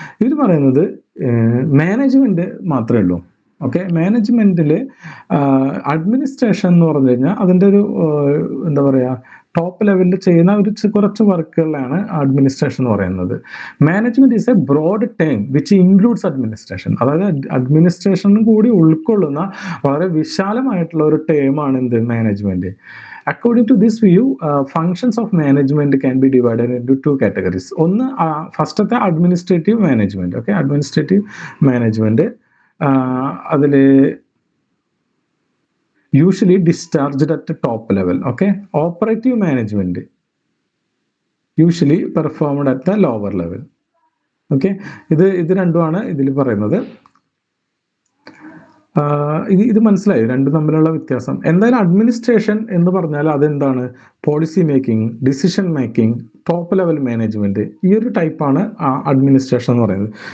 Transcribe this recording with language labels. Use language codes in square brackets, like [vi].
[ml] ഇവർ പറയുന്നത് മാനേജ്മെന്റ് മാത്രമേ ഉള്ളൂ. ഓക്കെ, മാനേജ്മെന്റിൽ അഡ്മിനിസ്ട്രേഷൻ എന്ന് പറഞ്ഞു കഴിഞ്ഞാൽ അതിൻ്റെ ഒരു എന്താ പറയുക, ടോപ്പ് ലെവലിൽ ചെയ്യുന്ന കുറച്ച് വർക്കുകളാണ് അഡ്മിനിസ്ട്രേഷൻ എന്ന് പറയുന്നത്. [en] Management is a broad term which includes administration. [ml] അതായത് അഡ്മിനിസ്ട്രേഷനും കൂടി ഉൾക്കൊള്ളുന്ന വളരെ വിശാലമായിട്ടുള്ള ഒരു ടേമാണ് എന്ത്, management. [en] According to this view, functions of management can be divided into two categories. [ml] ഒന്ന് ഫസ്റ്റത്തെ administrative management. Okay, administrative management അതില് [en] usually discharged at the top level. Okay, operative management usually performed at the lower level. [ml] Okay, ഇത് രണ്ടുമാണ് ഇതിൽ പറയുന്നത്. ഇത് മനസ്സിലായി രണ്ടും തമ്മിലുള്ള വ്യത്യാസം. എന്തായാലും അഡ്മിനിസ്ട്രേഷൻ എന്ന് പറഞ്ഞാൽ അതെന്താണ്? Policy making, decision making, top level management, ഈ ഒരു ടൈപ്പാണ് അഡ്മിനിസ്ട്രേഷൻ എന്ന് പറയുന്നത്.